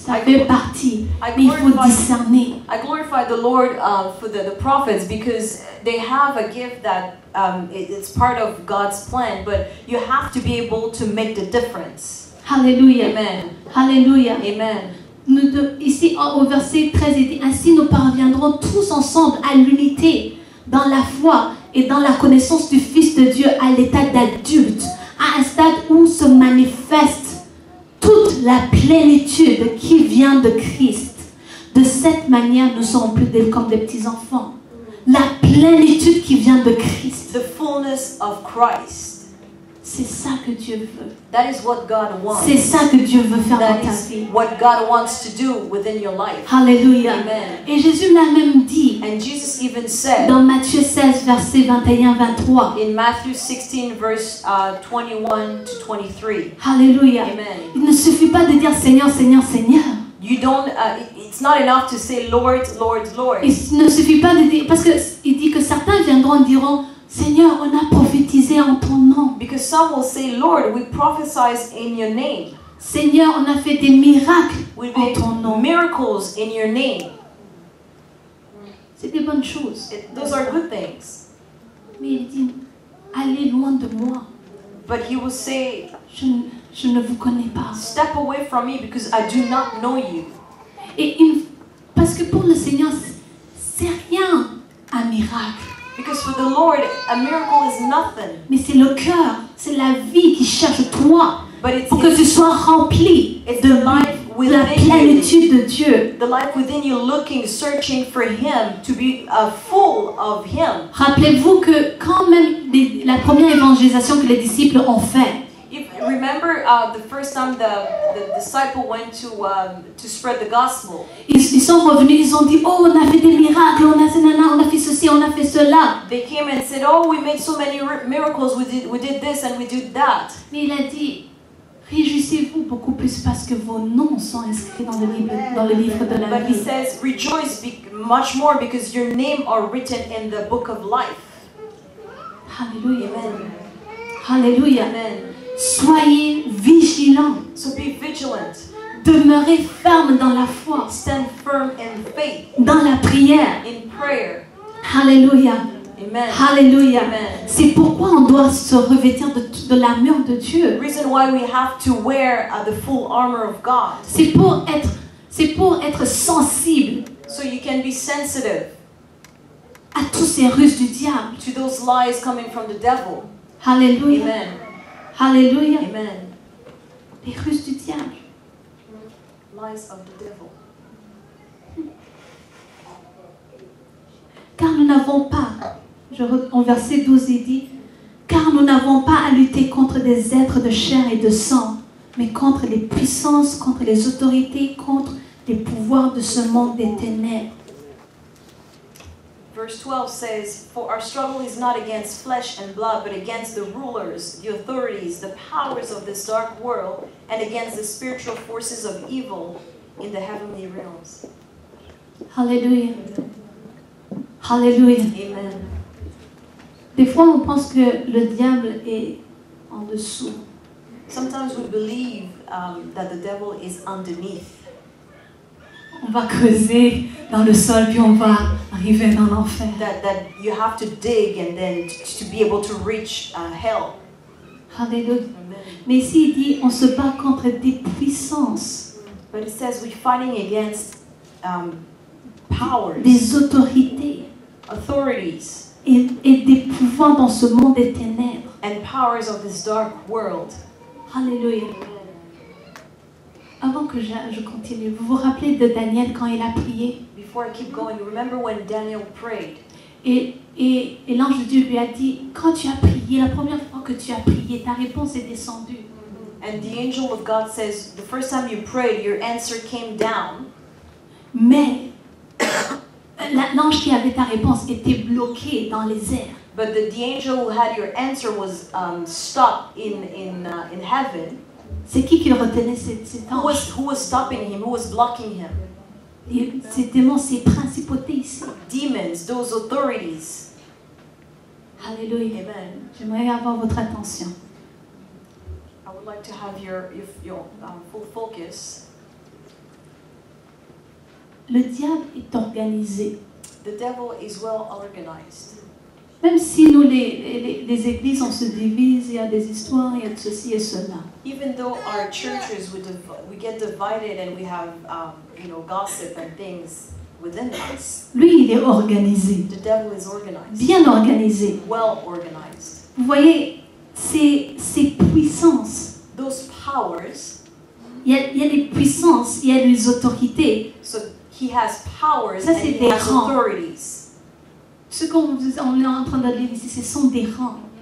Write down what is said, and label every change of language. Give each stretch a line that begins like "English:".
French: Ça fait partie, mais il faut discerner.
English: I glorify the Lord for the prophets because they have a gift that it's part of God's plan, but you have to be able to make the difference. Alléluia. Amen. Alléluia. Amen.
French: Ici au verset 13, il dit ainsi nous parviendrons tous ensemble à l'unité dans la foi et dans la connaissance du Fils de Dieu à l'état d'adulte, à un stade où se manifeste toute la plénitude qui vient de Christ. De cette manière, nous ne serons plus comme des petits enfants. La plénitude qui vient de Christ.
English: The fullness of Christ.
French: C'est ça que Dieu veut.
English: That is what God wants.
French: C'est ça que Dieu veut faire
English: That
French: dans ta
English: is
French: vie.
English: what God wants to do within your life. Alléluia. Amen.
French: Et Jésus l'a même dit
English: And Jesus even said
French: dans Matthieu 16, versets 21-23.
English: in Matthew 16 verse 21 to 23. Alléluia. Amen.
French: Il ne suffit pas de dire Seigneur, Seigneur, Seigneur.
English: You don't. It's not enough to say Lord, Lord, Lord.
French: Il ne suffit pas de dire, parce qu'il dit que certains viendront et diront Seigneur, on a prophétisé en ton nom.
English: Because some will say, Lord, we prophesied in your name.
French: Seigneur, on a fait des miracles
English: We
French: en
English: made
French: ton nom.
English: miracles in your name.
French: C'est des bonnes choses.
English: Those are good things.
French: Mais il dit, allez loin de moi.
English: But he will say,
French: Je ne vous connais pas.
English: step away from me because I do not know you.
French: Parce que pour le Seigneur, c'est rien un miracle.
English: Because for the Lord, a miracle is nothing.
French: Mais c'est le cœur, c'est la vie qui cherche toi.
English: But it's
French: Pour que tu sois rempli
English: it's
French: de
English: the life
French: la
English: within you.
French: plénitude de Dieu.
English: The life within you looking, searching for Him, to be full of Him.
French: Rappelez-vous que quand même la première évangélisation que les disciples ont fait,
English: Remember the first time the disciple went to spread the gospel.
French: Ils sont revenus, ils ont dit, oh, on a fait des miracles, on a fait ceci, on a fait cela.
English: They came and said, oh, we made so many miracles, we did this and we did that.
French: Mais il a dit, réjouissez-vous beaucoup plus parce que vos noms sont inscrits dans le livre de la
English: But he
French: vie.
English: says, rejoice much more because your name are written in the book of life. Alléluia. Amen. Alléluia. Amen.
French: Soyez vigilants.
English: So be vigilant.
French: Demeurez fermes dans la foi,
English: Stand firm in faith,
French: dans la prière.
English: in prayer. Alléluia. Amen. Alléluia. Amen.
French: C'est pourquoi on doit se revêtir de l'armure de Dieu.
English: The reason why we have to wear the full armor of God.
French: C'est pour être sensible
English: So you can be sensitive
French: à tous ces ruses du diable.
English: to those lies coming from the devil. Alléluia. Amen. Alléluia. Amen.
French: Les ruses du diable.
English: Lies of the devil.
French: Car nous n'avons pas, en verset 12 il dit, car nous n'avons pas à lutter contre des êtres de chair et de sang, mais contre les puissances, contre les autorités, contre les pouvoirs de ce monde des ténèbres.
English: Verse 12 says, for our struggle is not against flesh and blood, but against the rulers, the authorities, the powers of this dark world, and against the spiritual forces of evil in the heavenly realms. Alléluia. Alléluia. Amen.
French: Des fois, on pense que le diable est en dessous.
English: Sometimes we believe that the devil is underneath.
French: On va creuser dans le sol, puis on va arriver dans l'enfer.
English: That you have to dig and then to be able to reach hell. Alléluia. Amen.
French: Mais ici, il dit, on se bat contre des puissances,
English: But it says we're fighting against powers,
French: des autorités
English: authorities,
French: et des pouvoirs dans ce monde des ténèbres.
English: and powers of this dark world. Alléluia.
French: Avant que je continue, vous vous rappelez de Daniel quand il a prié
English: Before I keep going, remember when Daniel prayed?
French: et l'ange de Dieu lui a dit, quand tu as prié, la première fois que tu as prié, ta réponse est descendue.
English: And the angel of God says, the first time you prayed, your answer came down.
French: Mais l'ange qui avait ta réponse était bloqué dans les airs.
English: But the angel who had your answer was stopped in heaven.
French: C'est qui retenait cet ange?
English: Who was stopping him? Who was blocking him?
French: Ces démons, ces principautés ici.
English: Demons, those authorities. Alléluia. Amen.
French: J'aimerais avoir votre attention.
English: I would like to have your full focus.
French: Le diable est organisé.
English: The devil is well organized.
French: Même si nous, les églises, on se divise, il y a des histoires, il y a de ceci et cela.
English: Even though our churches we get divided and we have gossip and things within us,
French: Lui, il est organisé,
English: the devil is organized,
French: bien organisé.
English: well organized.
French: Vous voyez, ces puissances,
English: Those powers,
French: il y a des puissances, il y a des autorités.
English: so he has powers
French: Ça,
English: and
French: c'est
English: he
French: des
English: has
French: rangs.
English: authorities.
French: Ce qu'on est en train de lire ici, ce sont des rangs.